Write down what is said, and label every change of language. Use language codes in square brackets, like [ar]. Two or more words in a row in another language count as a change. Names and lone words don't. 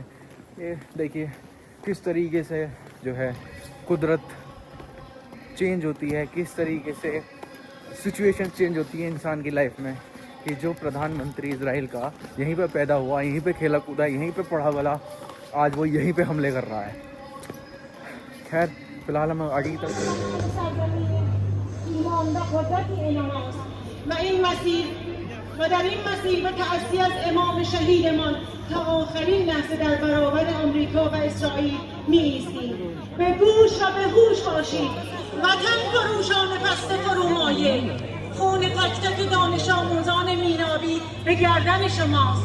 [hi] ये देखिए किस तरीके से जो है कुदरत चेंज होती है, किस तरीके से [en] situation change [hi] होती है इंसान की लाइफ में, कि जो प्रधानमंत्री इजराइल का यहीं पे पैदा हुआ, यहीं पे खेला कूदा, यहीं पे पढ़ा वाला, आज वो यहीं पे हमले कर रहा है। खैर फिलहाल हम आगे की [fa] و در این مسیر به تأسی از امام شهیدمان تا آخرین لحظه در برابر آمریکا و اسرائیل می‌ایستیم. به گوش و به هوش باشید. وطن فروشان پست فرومایه، خون تک تک دانش آموزان مینابی به گردن شماست.